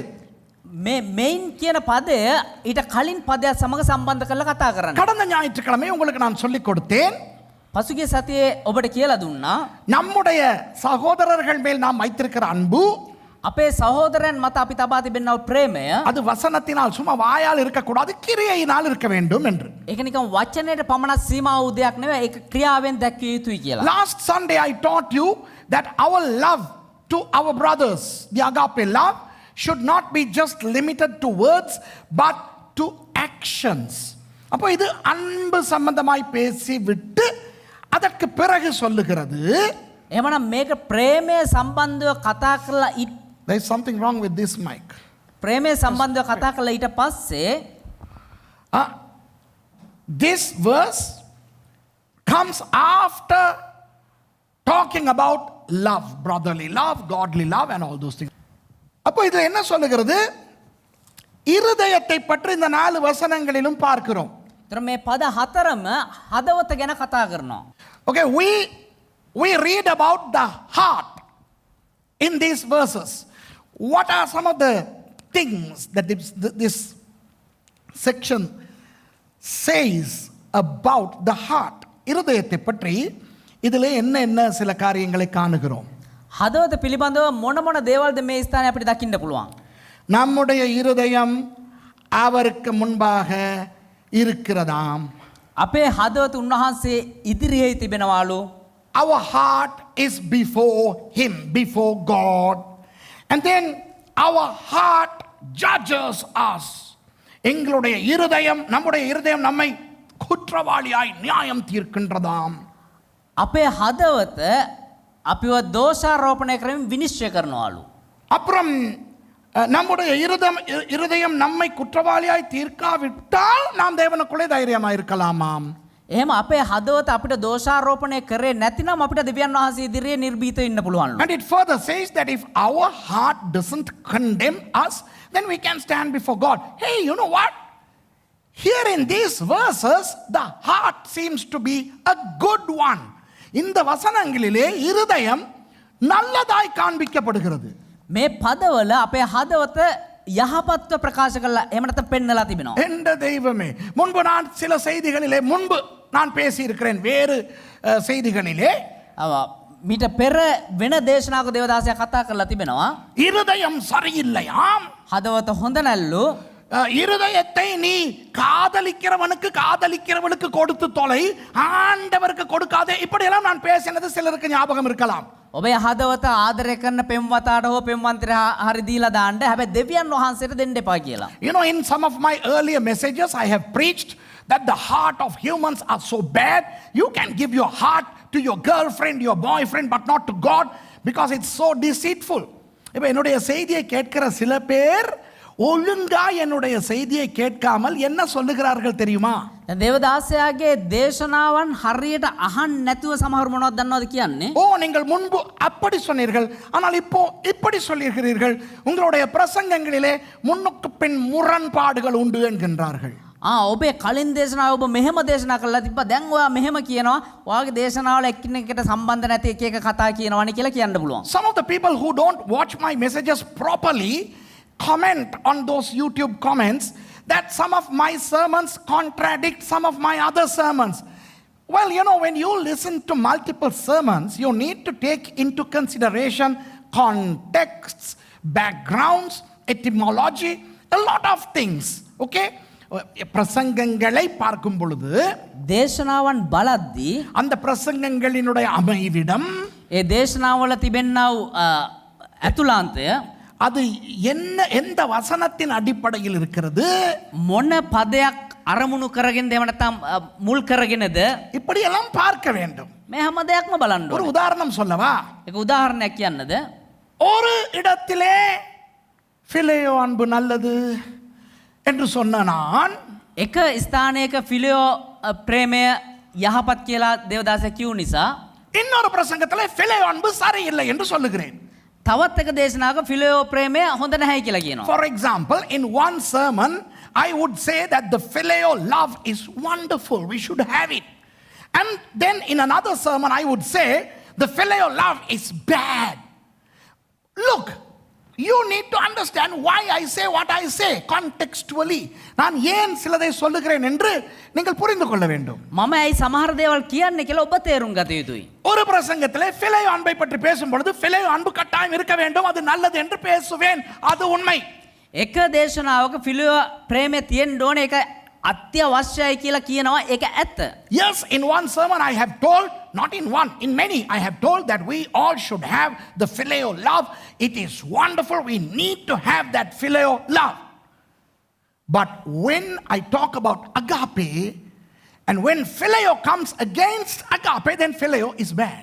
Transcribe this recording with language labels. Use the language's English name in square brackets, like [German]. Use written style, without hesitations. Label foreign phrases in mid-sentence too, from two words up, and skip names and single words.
[Sinhala] මෙයින් කියන පදය ඊට කලින් පදයක් සමග සම්බන්ධ කරලා කතා කරන්න. [Tamil] கடந்த ஞாயிற்றுக்கிழமை உங்களுக்கு நான் சொல்லிக் கொடுத்தேன். [Sinhala] පසුගිය සතියේ ඔබට කියලා දුන්නා. [Tamil] நம்முடைய சகோதரர்கள் மேல் நாம் வைத்திருக்கிற அன்பு, [Sinhala] අපේ සහෝදරයන් මත අපි තබා තිබෙනා ප්‍රේමය, [Tamil] அது வசனத்தினால் சும்மா வாயால் இருக்கக்கூடாது, கிரியையினால் இருக்க வேண்டும் என்று. [Sinhala] ඒක නිකන් වචනයට පමණක් සීමා වූ දෙයක් නෙවෙයි, ඒක ක්‍රියාවෙන් දැක්විය යුතුයි කියලා. [English] Last Sunday I taught you that our love to our brothers, the agape love, should not be just limited to words but to actions. [Tamil] அப்போ இது அன்பு சம்பந்தமாய் பேசி விட்டு அதற்கு பிறகு சொல்லுகிறது. [Sinhala] එහෙමනම් මේක ප්‍රේමය සම්බන්ධව කතා කරලා [English] There is something wrong with this mic. [Sinhala] ප්‍රේමය සම්බන්ධව කතා කරලා ඊට පස්සේ [English] this verse comes after talking about love, brotherly love, godly love and all those things. [Tamil] அப்போ இது என்ன சொல்லுகிறது? இருதயத்தை பற்றி இந்த 4 வசனங்களிலும் பார்க்கிறோம். [Sinhala] ତර මේ පද හතරම හදවත ගැන කතා කරනවා. [English] Okay, we read about the heart in these verses. What are some of the things that this section says about the heart? [Tamil] இருதயத்தை பற்றி இதிலே என்ன சில காரியங்களை காணுகிறோம். [Sinhala] හදවත පිළිබඳව මොන දේවල්ද මේ ස්ථානයේ අපිට දකින්න පුළුවන්. [Tamil] நம்முடைய இருதயம் அவருக்கு முன்பாக இருக்கிறதாம். [Sinhala] අපේ හදවත උන්වහන්සේ ඉදිරියේ තිබෙනවාලු. [English] Our heart is before him, before God. And then our heart judges us. [Tamil] எங்களுடைய இருதயம், நம்முடைய இருதயம் நம்மை குற்றவாளியாய் நியாயம் தீர்க்கின்றதாம். [Sinhala] අපේ හදවත අපිව දෝෂාරෝපණය කරමින් විනිශ්චය කරනවාලු. [Tamil] அப்புறம் நம்முடைய இருதயம் நம்மை குற்றவாளியாய் தீர்க்காவிட்டால் நாம் தேவனுக்குள்ளே தைரியமாக இருக்கலாமாம். [Sinhala] එහෙම අපේ හදවත අපිට දෝෂාරෝපණය කරේ නැතිනම් අපිට දෙවියන් වහන්සේ ඉදිරියේ නිර්භීතව ඉන්න පුළුවන්ලු. [English] And it further says that if our heart doesn't condemn us, then we can stand before God. Hey, you know what? Here in these verses, the heart seems to be a good one. [Tamil] இந்த வசனங்களிலே இருதயம் நல்லதாய் காண்பிக்கப்படுகிறது. [Sinhala] මේ පදවල අපේ හදවත යහපත්ව ප්‍රකාශ කළා එහෙම නැත්නම් පෙන්නලා තිබෙනවා. [Tamil] என்ற தெய்வமே, முன்பு நான் சில செய்திகளிலே நான் பேசி இருக்கிறேன் வேறு செய்திகளிலே. [Sinhala] මීට පෙර වෙන දේශනාවක දේවදාසයා කතා කරලා තිබෙනවා. [Tamil] இருதயம் சரியில்லையாம். [Sinhala] හදවත හොඳ නැල්ලු. [Tamil] இருதயத்தை நீ காதலிக்கிறவனுக்கு கொடுத்து தொலை, ஆண்டவருக்கு கொடுக்காதே. இப்படியெல்லாம் நான் பேசினது சிலருக்கு ஞாபகம் இருக்கலாம். [Sinhala] ඔබේ හදවත ආදරය කරන පෙම්වතාට හෝ පෙම්වන්තට හරි දීලා දාන්න. හැබැයි දෙවියන් වහන්සේට දෙන්න එපා කියලා. [English] You know, in some of my earlier messages I have preached that the heart of humans are so bad. You can give your heart to your girlfriend, your boyfriend, but not to God because it's so deceitful. [Tamil] இப்போ என்னுடைய செய்தியை கேட்கிற சில பேர் ஒழுங்கா என்னுடைய செய்தியை கேட்காமல் என்ன சொல்லுகிறார்கள் தெரியுமா? [Sinhala] தேவதாசයාගේ දේශනාවන් හරියට අහන්න නැතුව සමහර මොනවද දන්නවද කියන්නේ? [Tamil] ஓ, நீங்கள் முன்பு அப்படி சொன்னீர்கள், ஆனால் இப்போ இப்படி சொல்லுகிறீர்கள். உங்களுடைய பிரசங்கங்களிலே முன்னுக்கு பின் முரண்பாடுகள் உண்டு என்கின்றார்கள். [Sinhala] ඔබේ කලින් දේශනාව ඔබ මෙහෙම දේශනා කළා තිබ්බා. දැන් ඔයා මෙහෙම කියනවා. ඔයාගේ දේශනාවල එකිනෙකට සම්බන්ධ නැති එක කතා කියනවානේ කියලා කියන්න පුළුවන්. [English] Some of the people who don't watch my messages properly comment on those YouTube comments that some of my sermons contradict some of my other sermons. Well, you know, when you listen to multiple sermons, you need to take into consideration contexts, backgrounds, etymology, a lot of things. [Tamil] Okay? பிரசங்கங்களை பார்க்கும் பொழுது [Sinhala] දේශනාවන් බලද්දී [Tamil] அந்த பிரசங்கங்களினுடைய அமைவிடம், [Sinhala] ඒ දේශනාවල තිබෙනා වූ අතුලාන්තය [Tamil] அது எந்த வசனத்தின் அடிப்படையில் இருக்கிறது, [Sinhala] මොන පදයක් අරමුණු කරගෙන දෙව නැත්නම් මුල් කරගෙනද, [Tamil] இப்படி எல்லாம் பார்க்க வேண்டும். [Sinhala] මේ හැම දෙයක්ම බලන්න [Tamil] ஒரு [Sinhala] ඕනේ. [Tamil] உதாரணம் சொல்லவா? [Sinhala] ඒක උදාහරණයක් කියන්නද? [Tamil] ஒரு இடத்திலே பிலேயோ அன்பு நல்லது என்று சொன்ன நான், [Sinhala] එක ස්ථානයක ෆිලියෝ ප්‍රේමය යහපත් කියලා දේවදාසයා කියු නිසා [Tamil] இன்னொரு பிரசங்கத்திலே பிலேயோ அன்பு சரியில்லை என்று சொல்லுகிறேன். [Sinhala] තවත් එක දේශනාවක ෆිලියෝ ප්‍රේමය හොඳ නැහැ කියලා කියනවා. [English] For example, in one sermon I would say that the phileo love is wonderful, we should have it. And then in another sermon I would say the phileo love is bad. Look, you need to understand why I say what I say contextually. [Tamil] நான் ஏன் சிலதை சொல்லுகிறேன் என்று நீங்கள் புரிந்து கொள்ள வேண்டும். [Sinhala] මම ඇයි සමහර දේවල් කියන්නේ කියලා ඔබ තේරුම් ගත යුතුයි. [Tamil] ஒரு பிரசங்கத்திலே பிலேயோ அன்பை பற்றி பேசும் பொழுது பிலேயோ அன்பு கட்டாயம் இருக்க வேண்டும், அது நல்லது என்று பேசுவேன், அது உண்மை. [Sinhala] එක දේශනාවක ෆිලියෝ ප්‍රේමය තියෙන්න ඕනේ, ඒක අත්‍යවශ්‍යයි කියලා කියනවා, ඒක ඇත්ත. [English] Yes, in one sermon I have told, not in one, in many, I have told that we all should have the phileo love. It is wonderful, we need to have that phileo love. But when I talk about agape, and when phileo comes against agape, then phileo is bad.